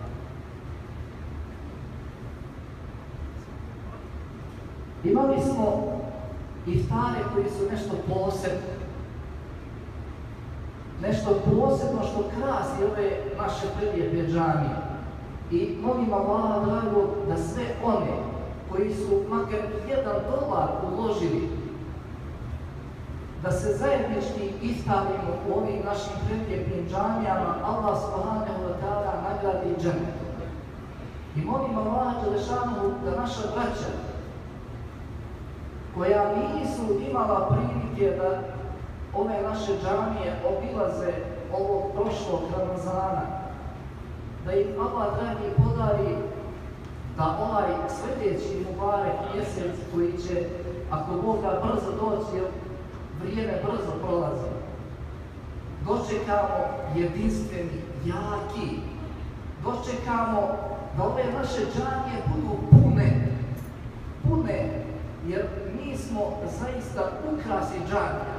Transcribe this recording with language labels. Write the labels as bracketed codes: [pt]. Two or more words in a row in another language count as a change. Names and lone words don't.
[bs] Imali smo iftare koji su nešto posebno što krasi ove naše prelijepe džamije. I molim Allaha dragog da sve one koji su makar $1 uložili da se zajednički iftarimo u ovim našim prelijepim džamijama, [ar] الله سبحانه وتعالى [bs] nagradi džennetom. I molim Allaha dželešanu da naša braća koja nisu imala prilike da ove naše džamije obilaze ovog prošlog Ramazana, da im Allah dragi podari da ovaj sljedeći mubarek mjesec koji će, ako Bog da, brzo doći, vrijeme brzo prolazi, dočekamo jedinstveni, jaki, dočekamo da ove naše džamije budu pune, jer mi smo zaista ukrasi džamija.